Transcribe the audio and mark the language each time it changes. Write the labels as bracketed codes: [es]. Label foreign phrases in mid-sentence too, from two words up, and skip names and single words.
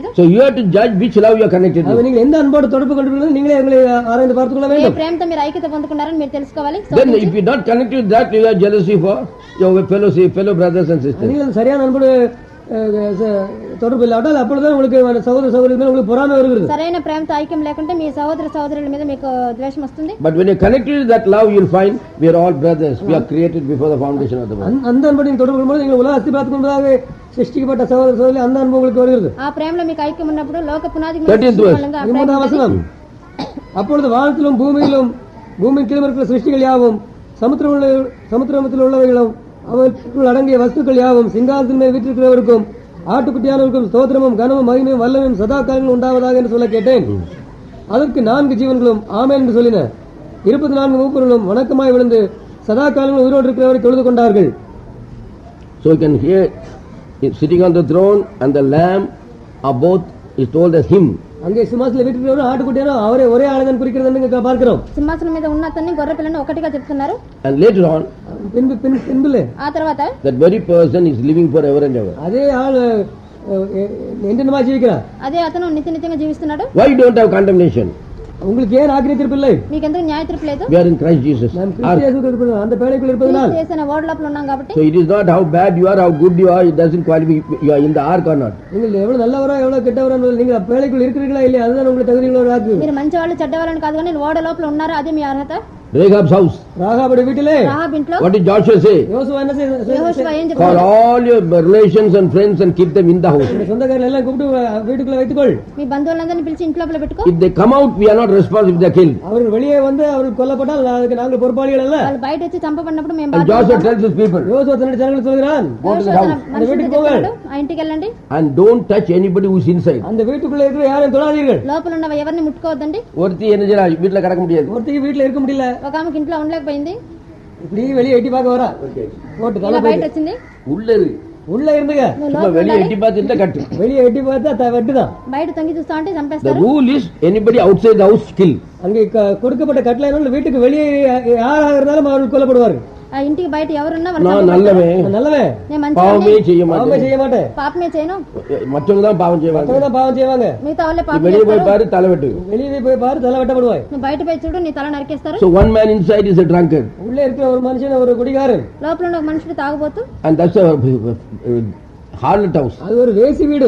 [en] So you have to judge which love you are connected [ta] அது [en] with. [ta] நீங்கள் எந்த அன்போடு தொடர்பு கொண்டிருக்கிறீர்கள் நீங்களே உங்களை ஆராய்ந்து பார்த்துக் கொள்ள [te] ఏ [ta] வேண்டும். [te] ప్రేమతో మీరు ఐక్యత పొందుకున్నారని మీరు తెలుసుకోవాలి. [en] Then if you're not connected with that, you have jealousy for your fellow brothers and sisters. [ta] நீங்கள் சரியான அன்போடு தொடர்பு இல்லாவிட்டால் அப்பொழுதுதான் உங்களுக்கு சகோதர சகோதரி மேல் உங்களுக்கு பொறாமை வருகிறது. [te] సరైన ప్రేమతో ఐక్యం లేకుంటే మీ సహోదర సహోదరుల మీద మీకు ద్వేషం వస్తుంది. [en] But when you're connected with that love, you'll find we are all brothers. We are created before the foundation of the world. [ta] அந்த அன்போடு நீங்கள் தொடர்பு கொள்ளும்போது நீங்கள் உலக அஸ்திபாரத்துக்கு முன்பதாக சிருஷ்டிக்கப்பட்ட சகோதர சகோதரி அந்த அன்பு உங்களுக்கு வருகிறது. [te] ఆ ప్రేమలో మీకు ఐక్యం ఉన్నప్పుడు లోక పునాది [en] 13th verse. [te] మూలంగా ఆ ప్రేమ 13వ ఉంటుంది. వచనం. [ta] அப்பொழுது வானத்திலும் பூமியின் கீழும் இருக்கிற சிருஷ்டிகள் யாவும் சமுத்திரத்தில் உள்ளவைகளும் அவற்றுக்குள் அடங்கிய வஸ்துக்கள் யாவும் சிங்காசனத்தின் மேல் வீற்றிருக்கிறவருக்கும் ஆட்டுக்குட்டியானவருக்கும் ஸ்தோத்திரமும் கனமும் மகிமையும் வல்லமையும் சதா காலங்களும் உண்டாவதாக என்று சொல்ல கேட்டேன். அதற்கு 4 ஜீவன்களும் ஆமென் என்று சொல்லின. 24 மூப்பர்களும் வணக்கமாய் விழுந்து சதா காலங்களும் உயிரோடு இருக்கிறவரை தொழுது கொண்டார்கள். [en] So you can hear sitting on the throne and the lamb are both is told as him. [ta] அங்கே சிம்மாசனத்தில் வீற்றிருக்கிறவரும் ஆட்டுக்குட்டியானவரும் அவரே ஒரே ஆளுதான் குறிக்கிறது பார்க்கிறோம். [te] సింహాసనం మీద ఉన్న అతన్ని గొర్రె పిల్లని ఒకటిగా చెప్తున్నారు. [en] And later on, [ta] பின்புலே [te] ఆ తర్వాత [en] that very person is living forever and ever. [ta] அதே ஆள் என்னென்னமா ஜீவிக்கிறார். [te] అదే అతను నిత్యంగా జీవిస్తున్నాడు. [en] Why you don't have condemnation? [ta] உங்களுக்கு ஏன் ஆக்கினை தீர்ப்பு இல்லை? [te] మీకెందుకు న్యాయ తీర్పు లేదు? [en] We are in Christ Jesus. [ta] நாம் கிறிஸ்து இயேசுவுக்குள் இருப்பதால் அந்த பேழைக்குள் இருப்பதால் [te] చేసిన ఓడ లోపల ఉన్నాం కాబట్టి. [en] So it is not how bad you are, how good you are, it doesn't qualify you are in the ark or not. [ta] நீங்கள் எவ்வளவு நல்லவரோ எவ்வளவு கெட்டவரோ நீங்கள் பேழைக்குள் இருக்கிறீர்களா இல்லையா அதுதான் உங்களுக்கு தகுதியுள்ள ஆக்கு. [te] మీరు మంచివాళ్ళు చెడ్డవాళ్ళని కాదు కానీ ఓడ లోపల ఉన్నారా అదే మీ అర్హత. [en] Rahab's house. [ta] ராகாபுடைய வீட்டிலே [te] రాహాబ్ ఇంట్లో [en] What did Joshua say? [ta] யோசுவா என்ன [te] యెహోషువ ఏం [en] Call [te] చెప్తాడు? [en] all your relations and friends and keep them in the house. [ta] சொந்தக்காரர்கள் எல்லாம் கூப்பிட்டு வீட்டுக்குள்ள வைத்துக்கொள். [te] మీ బంధువులందరినీ పిలిచి ఇంట్లో లోపల పెట్టుకో. [en] If they come out, we are not responsible if they are killed. [ta] அவர்கள் வெளியே வந்து அவர்கள் கொல்லப்பட்டால் அதுக்கு நாங்கள் பொறுப்பாளிகள் அல்ல. [te] వాళ్ళు బయట వచ్చి చంపబడినప్పుడు మేము [en] And Joshua tells his people, [ta] யோசுவா தன்னுடைய ஜனங்களுக்கு சொல்கிறான் [en] go to the house [ta] அந்த வீட்டுக்கு போங்க. [te] ఆ ఇంటికి వెళ్ళండి. [en] and don't touch anybody who is inside. [ta] அந்த வீட்டுக்குள்ள இருக்கிற யாரையும் தொடாதீர்கள். [te] లోపల ఉన్న ఎవరిని ముట్టుకోవద్దండి. [ta] ஒருத்தி என்ன செய்யறா வீட்டுல கடக்க முடியாது. ஒருத்திக்கு வீட்டுல இருக்க முடியல. [te] ఒక ఆమెకి ఇంట్లో ఉండలేకపోయింది. [ta] இப்படி வெளியே எட்டி பார்க்க வரா. போட்டு [te] ఇలా బయట వచ్చింది. [ta] உள்ள இரு. உள்ள இருந்துங்க. சும்மா வெளியே எட்டி பார்த்துட்டு கட்டு. வெளியே எட்டி பார்த்தா வெட்டுதான். [te] బయట తొంగి చూస్తా ఉంటే [en] The [te] చంపేస్తారు. [en] rule is anybody outside the house kill. [ta] அங்கே கொடுக்கப்பட்ட கட்டளை என்னன்னா வீட்டுக்கு வெளியே யாராக இருந்தாலும் அவர்கள் கொல்லப்படுவார்கள். [te] ఆ ఇంటికి బయట ఎవరున్నా [ta] நான் நல்லவே நல்லவே [te] నేను [ta] பாவமே [te] మంచివాడిని. [ta] செய்ய பாவமே மாட்டேன். செய்ய மாட்டேன். [te] పాపమే చేయను. [ta] மற்றவங்க தான் பாவம் செய்வாங்க. மற்றவங்க தான் பாவம் செய்வாங்க. [te] మిగతా వాళ్ళే పాపం [ta] வெளியே போய் [te] చేస్తారు. [ta] பாரு தலை வெட்டு. வெளியே போய் பாரு தலை வெட்டப்படுவாய். [te] నువ్వు బయట పోయి చూడు నీ తల నరికేస్తారు. [en] So one man inside is a drunkard. [ta] உள்ளே இருக்கிற ஒரு மனுஷன் ஒரு குடிகாரன். [te] లోపల ఉన్న ఒక మనుషుడు తాగుబోతు. [en] And that's a harlot house. [ta] அது ஒரு வேசி வீடு.